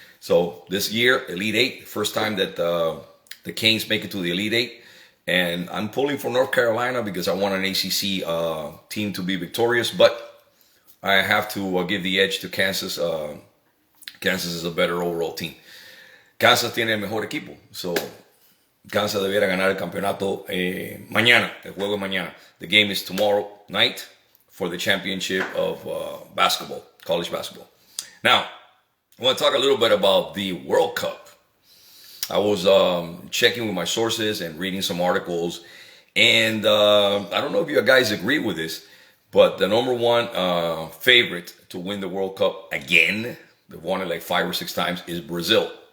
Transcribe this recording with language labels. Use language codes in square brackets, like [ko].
[en] So this year, Elite Eight, first time that the Canes make it to the Elite Eight. And I'm pulling for North Carolina because I want an ACC team to be victorious, but I have to give the edge to Kansas. Kansas is a better overall team. [es] Kansas tiene el mejor equipo. So, Kansas debiera ganar el campeonato mañana. El juego es mañana. [en] The game is tomorrow night for the championship of basketball, college basketball. Now, I want to talk a little bit about the World Cup. I was checking with my sources and reading some articles. And I don't know if you guys agree with this, but the number one favorite to win the World Cup again, they've won it like 5 or 6 times, is Brazil.